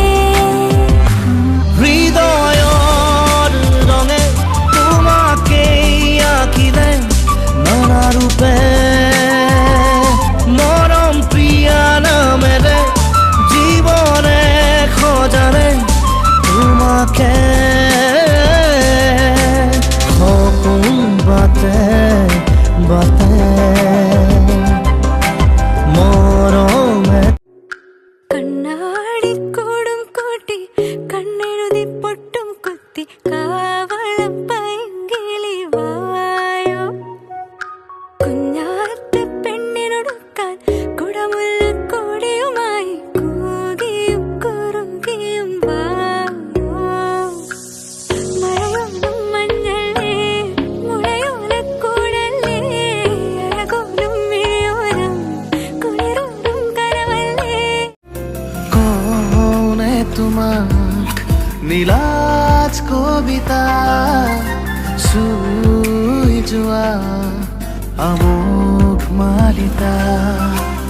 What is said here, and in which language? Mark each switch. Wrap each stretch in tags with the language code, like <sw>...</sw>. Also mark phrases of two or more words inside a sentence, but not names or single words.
<as>হৃদয়ৰ ৰঙে তোমাকেই আঁকিলে নানা ৰূপে মৰম প্ৰিয়া নামেৰে জীৱনে খোজাৰে তোমাকে সপোন বাটে বাটে মৰমে</as> <ml>കണ്ണാടിക്കൂടും കൂട്ടി കണ്ണെഴുതി പൊട്ടും കുത്തി കാവളം പൈങ്കിളി വായോ കുഞ്ഞാത്ത പെണ്ണിനൊടുക്കാൻ കുടമുല്ലക്കൊടിയുമായി കൂകിയും കുറുകിയും വായോ മഴയൊന്നും മഞ്ഞളേ മുളയോലക്കൂടല്ലേ അഴകോലും മിഴിയോരം കുളിരോടും കരവല്ലേ</ml> <as>কনে তোমাক নীলাজ কবিতা চুই যোৱা আমোক মালিতা</as>